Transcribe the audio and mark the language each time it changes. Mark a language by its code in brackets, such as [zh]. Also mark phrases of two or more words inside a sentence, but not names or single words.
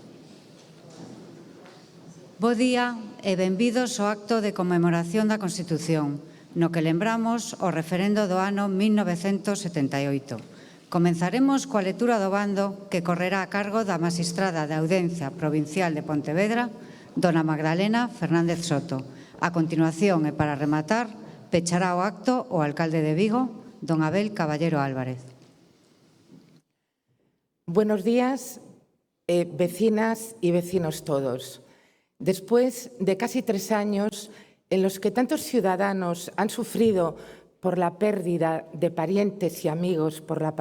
[gl] Bo día e benvidos ao acto de conmemoración da Constitución, no que lembramos o referendo do ano 1978. Comenzaremos coa lectura do bando que correrá a cargo da magistrada da Audiencia Provincial de Pontevedra, dona Magdalena Fernández Soto. A continuación, e para rematar, pechará o acto o alcalde de Vigo, don Abel Caballero Álvarez. [es] Buenos días, vecinas y vecinos todos. Después de casi 3 años en los que tantos ciudadanos han sufrido por la pérdida de parientes y amigos por la